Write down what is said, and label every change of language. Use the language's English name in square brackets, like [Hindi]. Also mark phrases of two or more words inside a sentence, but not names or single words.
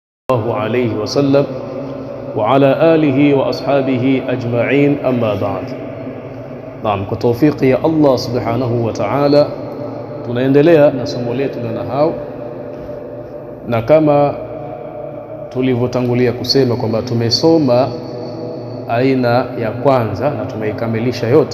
[Arabic] الله عليه وسلم وعلى آله وأصحابه أجمعين أما بعد. [Swahili] Naam, kwa tawfiki ya [Arabic] الله سبحانه وتعالى [Swahili] tunaendelea na somo letu la nahau, na kama tulivyotangulia kusema kwamba tumesoma aina ya kwanza na tumeikamilisha yote.